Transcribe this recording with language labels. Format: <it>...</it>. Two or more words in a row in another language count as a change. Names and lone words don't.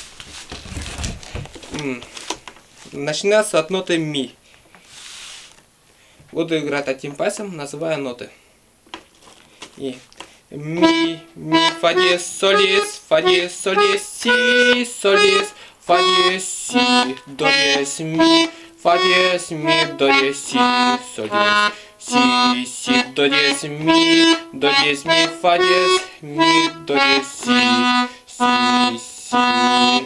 <ru>Начинается от ноты ми. Буду играть одним пальцем, называя ноты. И ми, фа диез, соль диез, фа диез, соль диез, си, соль диез, фа диез, си, до диез, ми, фа диез, ми, до диез, си, соль диез, си, си, до диез, ми, фа диез, ми, до диез, си, си.</ru>